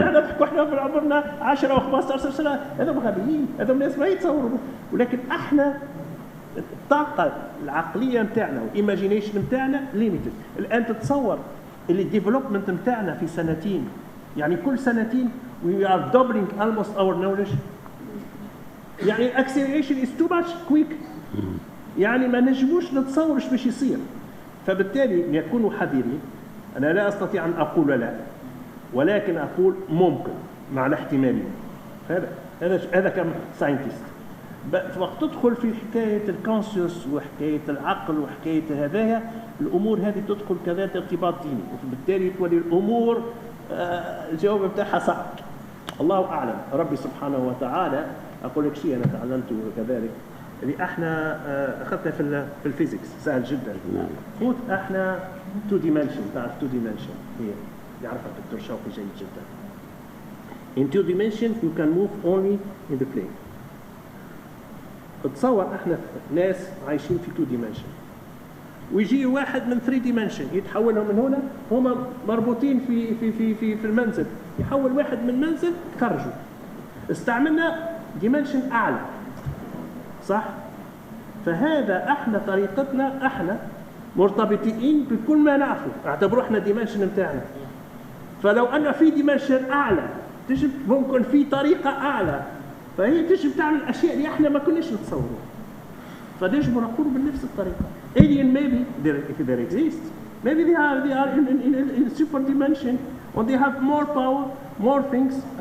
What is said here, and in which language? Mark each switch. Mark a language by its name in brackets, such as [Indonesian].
[Arabic] كنا نضحك واحنا في عمرنا 10 و 15 سنه، هذول غبيين، هذول ناس ما يتصوروا. ولكن احنا الطاقه العقليه نتاعنا والايماجينيشن نتاعنا ليميتد. الان تتصور اللي الديفلوبمنت نتاعنا في سنتين، يعني كل سنتين [English] we are doubling almost our knowledge. يعني acceleration is too much quick. [Arabic] يعني ما نجموش نتصور ايش باش يصير. فبالتالي نكونوا حذرين. انا لا استطيع ان اقول لا، ولكن اقول ممكن مع الاحتماليه. هذا كم ساينتست. وقت تدخل في حكايه الكونسيوس وحكايه العقل وحكايه هذايا الامور هذه تدخل كذلك ارتباط ديني، وبالتالي تولي الامور الجواب بتاعها صعب. الله اعلم. ربي سبحانه وتعالى اقول لك شيء انا تعلمته كذلك اللي احنا اخذنا في الفيزيكس سهل جدا. فوت احنا 2 dimension. تعرف 2 dimension هي يعرفها الدكتور شوقي جيد جدا. [English] In 2 dimension you can move only in the plane. [Arabic] تصور احنا ناس عايشين في 2 dimension ويجي واحد من 3 dimension يتحولهم من هنا، هما مربوطين في المنزل، يحول واحد من منزل خرجوا. استعملنا dimension اعلى، صح؟ فهذا احنا طريقتنا احنا مرتبطين بكل ما نعرفه، اعتبروا احنا ديمنشن بتاعنا. فلو ان في ديمنشن اعلى تجب ممكن في طريقه اعلى، فهي تجب تعمل الاشياء اللي احنا ما كناش نتصوروها. فنجم نقول بنفس الطريقه. [English] Alien maybe if there exists, maybe they are in super dimension and they have more power, more things.